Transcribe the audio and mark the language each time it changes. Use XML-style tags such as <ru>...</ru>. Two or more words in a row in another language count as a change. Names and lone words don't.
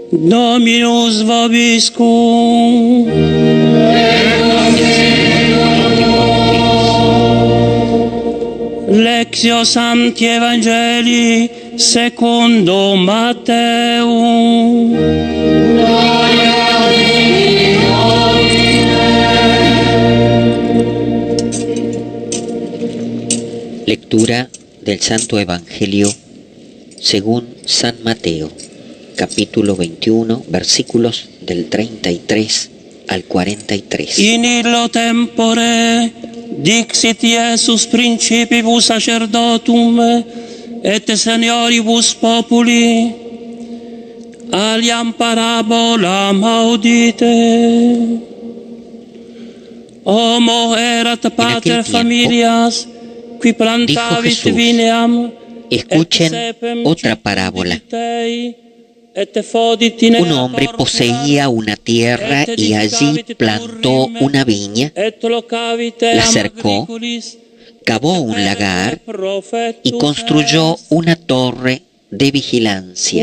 <la>Dominus vobiscum. Lectio Sancti Evangelii secundo Matteum.</la> <es>Lectura del Santo Evangelio según San Mateo, capítulo 21, versículos del 33 al 43.</es> <la>In illo tempore dixit Iesus principibus sacerdotum et senioribus populi, aliam parabolam audite. Homo erat pater familias qui plantavit</la> <es>Jesús,</es> <la>vineam.</la> <es>escuchen otra parábola. Un hombre poseía una tierra y allí plantó una viña, la cercó, cavó un lagar y construyó una torre de vigilancia.</es>